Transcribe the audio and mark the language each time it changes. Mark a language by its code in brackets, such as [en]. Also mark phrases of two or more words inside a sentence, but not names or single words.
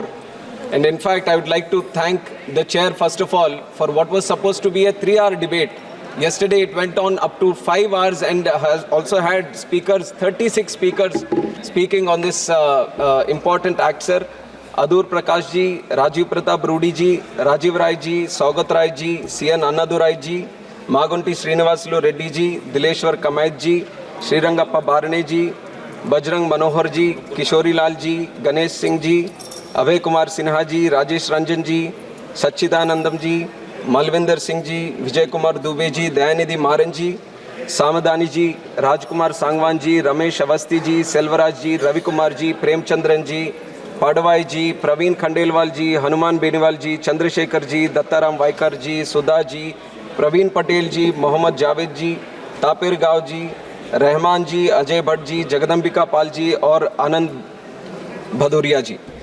[en] And in fact, I would like to thank the chair, first of all, for what was supposed to be a 3-hour debate. Yesterday, it went on up to 5 hours and has also had speakers, 36 speakers speaking on this important act, sir. Adur Prakash ji, Rajiv Pratap Rudi ji, Rajiv Rai ji, Saugat Rai ji, C.N. Annadurai ji, Magunti Srinivasulu Reddy ji, Dileshwar Kamayat ji, Srirangappa Barane ji, Bajrang Manohar ji, Kishori Lal ji, Ganesh Singh ji, Abhay Kumar Sinha ji, Rajesh Ranjan ji, Sachidanandam ji, Malvinder Singh ji, Vijay Kumar Dubey ji, Dayanidhi Maran ji, Samadani ji, Rajkumar Sangwan ji, Ramesh Avasti ji, Selvaraj ji, Ravi Kumar ji, Premchandran ji, Padwai ji, Praveen Khandelwal ji, Hanuman Beniwal ji, Chandrasekhar ji, Dattaram Vaikar ji, Sudha ji, Praveen Patel ji, Mohammad Javed ji, Tapir Gav ji, Rahman ji, Ajay Bhatt ji, Jagadambika Pal ji और Anand Bhadoria ji.